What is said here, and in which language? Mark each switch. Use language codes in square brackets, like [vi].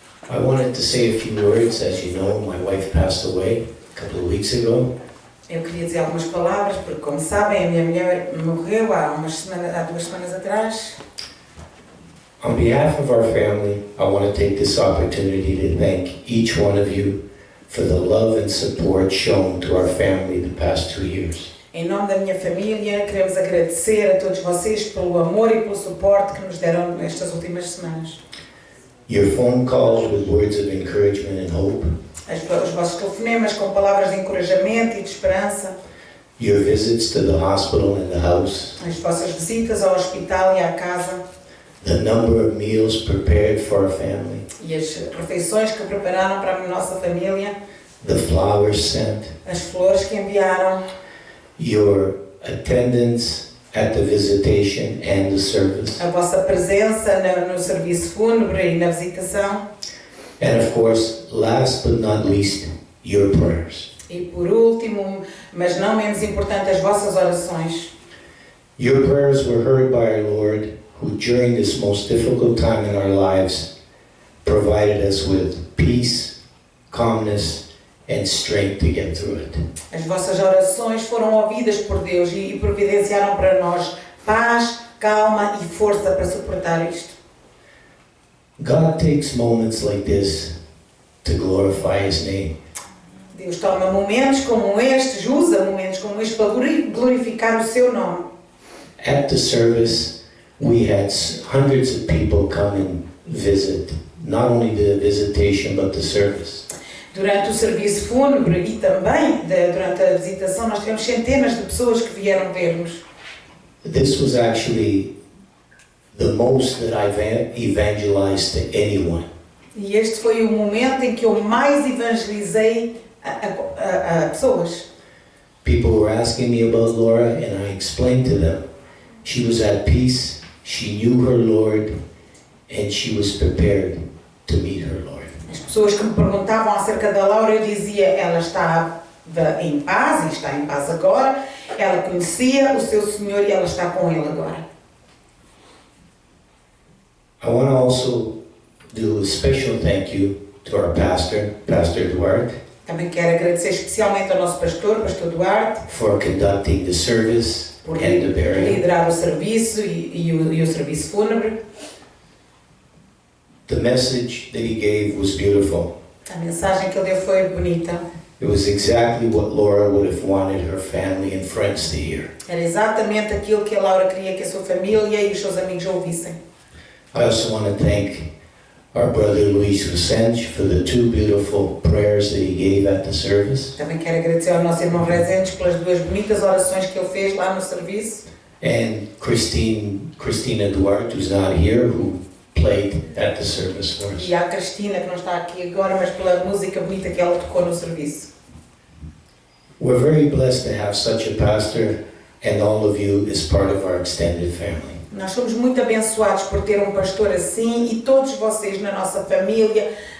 [en] I wanted to say a few words. As you know, my wife passed away a couple of weeks ago. [pt] Eu queria dizer algumas palavras, porque, como sabem, a minha mulher morreu há 2 semanas atrás. [en] On behalf of our family, I want to take this opportunity to thank each one of you for the love and support shown to our family the past 2 years. [pt] Em nome da minha família, queremos agradecer a todos vocês pelo amor e pelo suporte que nos deram nestas últimas semanas. [en] Your phone calls with words of encouragement and hope. [pt] Os vossos telefonemas com palavras de encorajamento e de esperança. [en] Your visits to the hospital and the house. [pt] As vossas visitas ao hospital e à casa. [en] The number of meals prepared for our family. [pt] E as refeições que prepararam para a nossa família. [en] The flowers sent. [pt] As flores que enviaram. [en] Your attendance at the visitation and the service. [pt] A vossa presença no serviço fúnebre e na visitação. [en] And of course, last but not least, your prayers. [pt] E por último, mas não menos importante, as vossas orações. [en] Your prayers were heard by our Lord, who during this most difficult time in our lives provided us with peace, calmness, and strength to get through it. [pt] As vossas orações foram ouvidas por Deus e providenciaram para nós paz, calma e força para suportar isto. [en] God takes moments like this to glorify His name. [pt] Deus toma momentos como estes, usa momentos como estes para glorificar o seu nome. [en] At the service, we had hundreds of people come and visit, not only the visitation but the service. [pt] Durante o serviço fúnebre e também durante a visitação, nós tivemos centenas de pessoas que vieram ver-nos. [en] This was actually the most that I've evangelized to anyone. [pt] E este foi o momento em que eu mais evangelizei a pessoas. [en] People were asking me about Laura, and I explained to them. She was at peace, she knew her Lord, and she was prepared to meet her Lord. [pt] As pessoas que me perguntavam acerca da Laura, eu dizia, ela estava em paz e está em paz agora. Ela conhecia o seu Senhor e ela está com Ele agora. [en] I want to also do a special thank you to our pastor, Pastor Duarte, [pt] Também quero agradecer especialmente ao nosso pastor, Pastor Duarte, [en] for conducting the service [pt] por [en] and the burial. [pt] liderar o serviço e o serviço fúnebre. [en] The message that he gave was beautiful. [pt] A mensagem que ele deu foi bonita. [en] It was exactly what Laura would have wanted her family and friends to hear. [pt] Era exatamente aquilo que a Laura queria que a sua família e os seus amigos ouvissem. [en] I also want to thank our brother Luis Vicente for the 2 beautiful prayers that he gave at the service. [pt] Também quero agradecer ao nosso irmão Rezende pelas 2 bonitas orações que ele fez lá no serviço. [en] And Christina Duarte, who's not here, who played at the service for us. [pt] E a Cristina, que não está aqui agora, mas pela música bonita que ela tocou no serviço. [en] We're very blessed to have such a pastor, and all of you as part of our extended family. [pt] Nós somos muito abençoados por ter um pastor assim e todos vocês na nossa família.